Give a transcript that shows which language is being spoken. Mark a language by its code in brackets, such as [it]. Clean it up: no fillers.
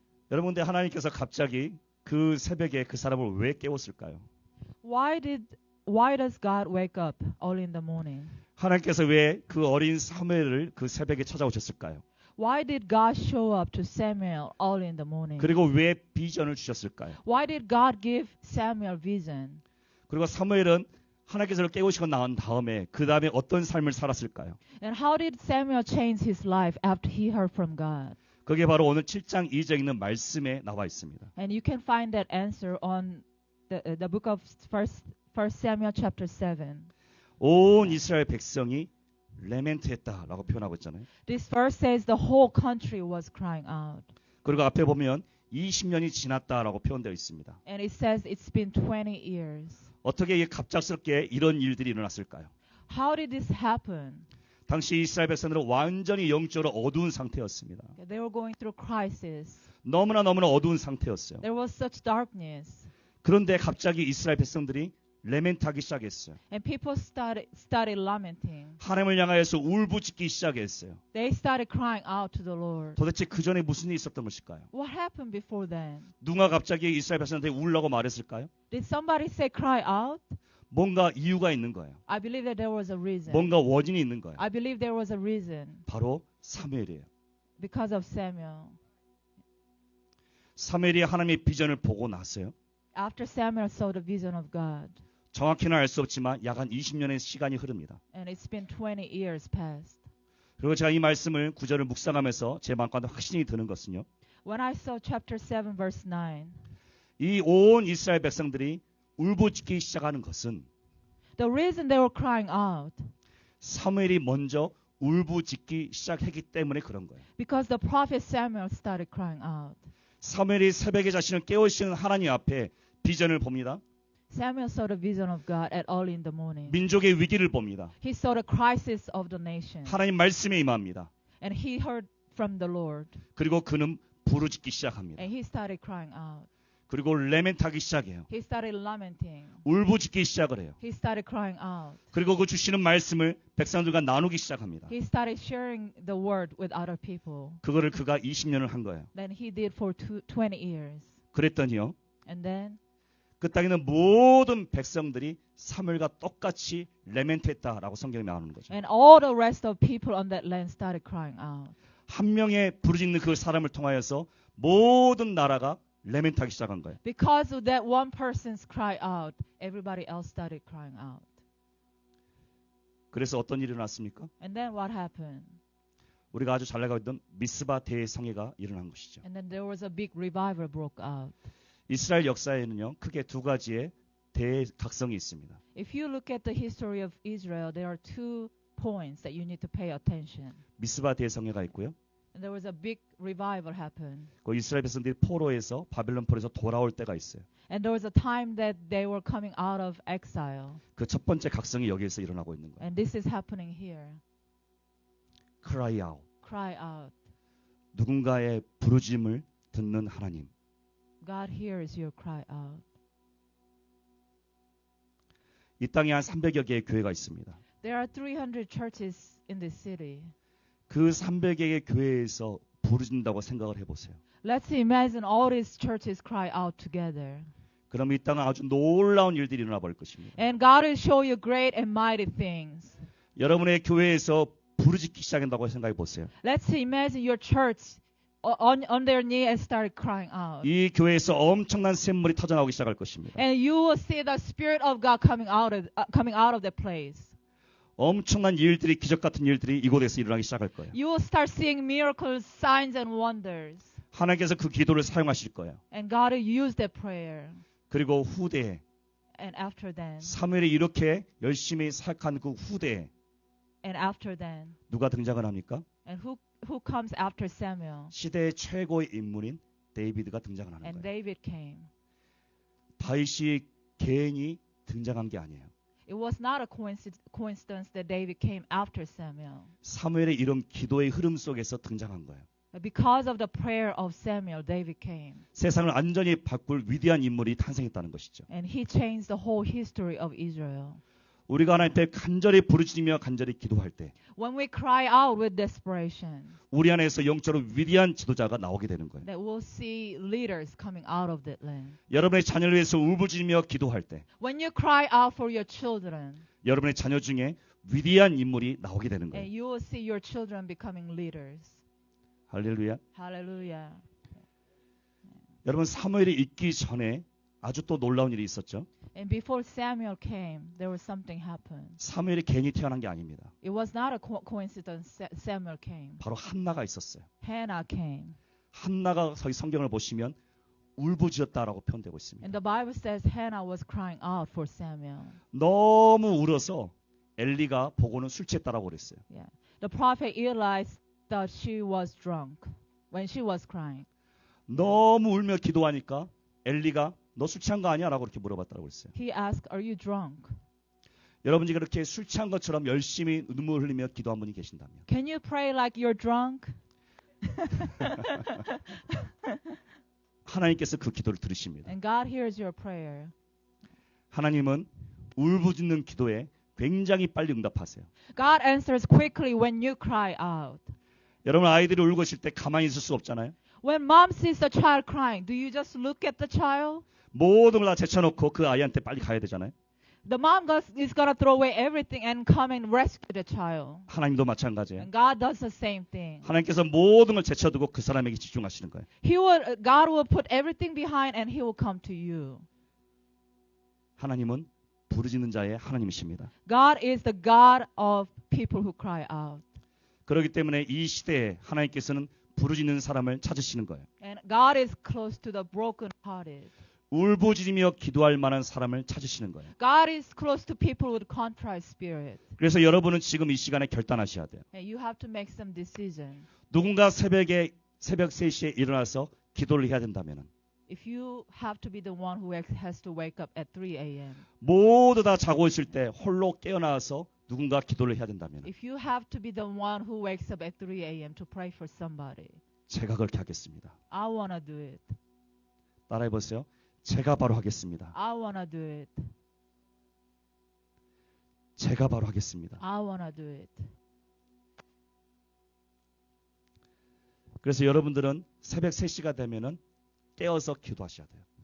[ko] 여러분, 근데 하나님께서 갑자기 그 새벽에 그 사람을 왜 깨웠을까요? [en] Why does God wake up early in the morning? [ko] 하나님께서 왜 그 어린 사무엘을 그 새벽에 찾아오셨을까요? [en] Why did God show up to Samuel early in the morning? [ko] 그리고 왜 비전을 주셨을까요? [en] Why did God give Samuel vision? [ko] 그리고 사무엘은 하나님께서 깨우시고 나온 다음에 그 다음에 어떤 삶을 살았을까요? [en] And how did Samuel change his life after he heard from God? [ko] 그게 바로 오늘 7장 2절에 있는 말씀에 나와 있습니다. [en] And you can find that answer on the book of First Samuel chapter 7. [ko] 온 이스라엘 백성이 레멘트했다라고 표현하고 있잖아요. [en] This verse says the whole country was crying out. [ko] 그리고 앞에 보면 20년이 지났다라고 표현되어 있습니다. [en] And it says it's been 20 years. [ko] 어떻게 이게 갑작스럽게 이런 일들이 일어났을까요? [en] How did this happen? [ko] 당시 이스라엘 백성들은 완전히 영적으로 어두운 상태였습니다. [en] They were going through crisis. [ko] 너무나 어두운 상태였어요. [en] There was such darkness. [ko] 그런데 갑자기 이스라엘 백성들이 레멘트하기 시작했어요. [en] And people started lamenting. [ko] 하나님을 향하여서 울부짖기 시작했어요. [en] They started crying out to the Lord. [ko] 도대체 그 전에 무슨 일이 있었던 것일까요? [en] What happened before then? [ko] 누가 갑자기 이스라엘 백성들한테 울라고 말했을까요? [en] Did somebody say cry out? [ko] 뭔가 이유가 있는 거예요. [en] I believe that there was a reason. [ko] 뭔가 원인이 있는 거예요. [en] I believe there was a reason. [ko] 바로 사무엘이에요. [en] Because of Samuel. [ko] 사무엘이 하나님의 비전을 보고 났어요. [en] After Samuel saw the vision of God. [ko] 정확히는 알 수 없지만 약 한 20년의 시간이 흐릅니다. [en] And it's been 20 years past. [ko] 그리고 제가 이 말씀을 구절을 묵상하면서 제 마음가운데 확신이 드는 것은요. [en] When I saw chapter 7 verse 9. [ko] 이 온 이스라엘 백성들이 울부짖기 시작하는 것은 [en] The reason they were crying out. [ko] 사무엘이 먼저 울부짖기 시작했기 때문에 그런 거예요. [en] Because the prophet Samuel started crying out. [ko] 사무엘이 새벽에 자신을 깨우시는 하나님 앞에 비전을 봅니다. [en] Samuel saw the vision of God at early in the morning. [ko] 민족의 위기를 봅니다. [en] He saw the crisis of the nation. [ko] 하나님 말씀에 임합니다. [en] And he heard from the Lord. [ko] 그리고 그는 부르짖기 시작합니다. [en] And he started crying out. [ko] 그리고 레멘트하기 시작해요. [en] He started lamenting. [ko] 울부짖기 시작을 해요. [en] He started crying out. [ko] 그리고 그 주시는 말씀을 백성들과 나누기 시작합니다. [en] He started sharing the word with other people. [ko] 그거를 그가 20년을 한 거예요. [en] Then he did for 20 years. [ko] 그랬더니요. [en] And then [ko] 그 땅에 있는 모든 백성들이 사무엘과 똑같이 레멘트했다라고 성경에 나오는 거죠. [en] and all the rest of people on that land started crying out. [ko] 한 명의 부르짖는 그 사람을 통하여서 모든 나라가 레멘트하기 시작한 거예요. [en] Because of that one person's cry out, everybody else started crying out. [ko] 그래서 어떤 일이 일어났습니까? [en] And then what happened? [ko] 우리가 아주 잘 나가고 있던 미스바 대성회가 일어난 것이죠. [en] And then there was a big revival broke out. [ko] 이스라엘 역사에는요, 크게 두 가지의 대각성이 있습니다. [en] If you look at the history of Israel, there are two points that you need to pay attention. [ko] 미스바 대성회가 있고요. [en] And there was a big revival happen. [ko] 그 이스라엘 백성들이 포로에서 바벨론 포로에서 돌아올 때가 있어요. [en] And there was a time that they were coming out of exile. [ko] 그 첫 번째 각성이 여기에서 일어나고 있는 거예요. [en] And this is happening here. Cry out. Cry out. [ko] 누군가의 부르짖음을 듣는 하나님. [en] God hears your cry out. [ko] 이 땅에 한 300여 개의 교회가 있습니다. [en] There are 300 churches in this city. [ko] 그 300여 개의 교회에서 부르짖는다고 생각을 해보세요. [en] Let's imagine all these churches cry out together. [ko] 그럼 이 땅은 아주 놀라운 일들이 일어나 버릴 것입니다. [en] And God will show you great and mighty things. [ko] 여러분의 교회에서 부르짖기 시작한다고 생각해 보세요. [en] Let's imagine your church on their knee and start crying out. [ko] 이 교회에서 엄청난 샘물이 터져나오기 시작할 것입니다. [en] And you will see the Spirit of God coming out of that place. [ko] 엄청난 일들이 기적 같은 일들이 이곳에서 일어나기 시작할 거예요. [en] You will start seeing miracles, signs, and wonders. [ko] 하나님께서 그 기도를 사용하실 거예요. [en] And God will use that prayer. [ko] 그리고 후대에 [en] And after then, [ko] 사무엘이 이렇게 열심히 사역한 그 후대에 [en] and after then, [ko] 누가 등장을 합니까? [en] and who comes after Samuel? [ko] 시대의 최고의 인물인 데이비드가 등장을 하는 [en] And [ko] 거예요. [en] David came. [ko] 다윗이 괜히 등장한 게 아니에요. [en] It was not a coincidence that David came after Samuel. [ko] 사무엘의 이런 기도의 흐름 속에서 등장한 거예요. [en] But because of the prayer of Samuel, David came. [ko] 세상을 완전히 바꿀 위대한 인물이 탄생했다는 것이죠. [en] And he changed the whole history of Israel. [ko] 우리가 하나님 앞에 간절히 부르짖으며 간절히 기도할 때 [en] When we cry out with desperation, [ko] 우리 안에서 영적으로 위대한 지도자가 나오게 되는 거예요. [en] that we'll see leaders coming out of that land. [ko] 여러분의 자녀를 위해서 울부짖으며 기도할 때 [en] When you cry out for your children, [ko] 여러분의 자녀 중에 위대한 인물이 나오게 되는 [en] and [ko] 거예요. [en] you will see your children becoming leaders. [ko] 할렐루야. [en] Hallelujah. [ko] 여러분 사무엘이 있기 전에 아주 또 놀라운 일이 있었죠. [en] And before Samuel came, there was something happened. [ko] 사무엘이 괜히 태어난 게 아닙니다. [en] It was not a coincidence Samuel came. [ko] 바로 한나가 있었어요. [en] Hannah came. [ko] 한나가 저희 성경을 보시면 울부짖었다라고 표현되고 있습니다. [en] And the Bible says Hannah was crying out for Samuel. [ko] 너무 울어서 엘리가 보고는 술 취했다라고 그랬어요. [en] Yeah. The prophet Eli thought she was drunk when she was crying. [ko] 너무 울며 기도하니까 엘리가 너 술 취한 거 아니야? 라고 그렇게 물어봤다고 그랬어요. [en] He asked, "Are you drunk?" [ko] 여러분이 그렇게 술 취한 것처럼 열심히 눈물 흘리며 기도한 분이 계신다면 [en] Can you pray like you're drunk? [ko] 하나님께서 그 기도를 들으십니다. [en] And God hears your prayer. [ko] 하나님은 울부짖는 기도에 굉장히 빨리 응답하세요. [en] God answers quickly when you cry out. [ko] 여러분 아이들이 울고 있을 때 가만히 있을 수 없잖아요. [en] When mom sees the child crying, do you just look at the child? [ko] 모든 걸 다 제쳐놓고 그 아이한테 빨리 가야 되잖아요. [en] The mom is going to throw away everything and come and rescue the child. [ko] 하나님도 마찬가지예요. [en] And God does the same thing. [ko] 하나님께서 모든 걸 제쳐두고 그 사람에게 집중하시는 거예요. [en] God will put everything behind and He will come to you. [ko] 하나님은 부르짖는 자의 하나님이십니다. [en] God is the God of people who cry out. [ko] 그렇기 때문에 이 시대에 하나님께서는 부르짖는 사람을 찾으시는 거예요. [en] And God is close to the broken-hearted. [ko] 울부짖으며 기도할 만한 사람을 찾으시는 거예요. [en] God is close to people with contrite spirit. [ko] 그래서 여러분은 지금 이 시간에 결단하셔야 돼요. [en] And you have to make some decision. [ko] 누군가 새벽 3시에 일어나서 기도를 해야 된다면 [en] If you have to be the one who has to wake up at 3 a.m. [ko] 모두 다 자고 있을 때 홀로 깨어나서 누군가 기도를 해야 된다면 [en] If you have to be the one who wakes up at 3 a.m. to pray for somebody, [ko] 제가 그렇게 하겠습니다. [en] I want to do it. [ko] 따라해 보세요. 제가 바로 하겠습니다. [en] I wanna do it. [ko] 제가 바로 하겠습니다. [en] I wanna do it. [ko] 그래서 여러분들은 새벽 3시가 되면은 깨어서 기도하셔야 돼요.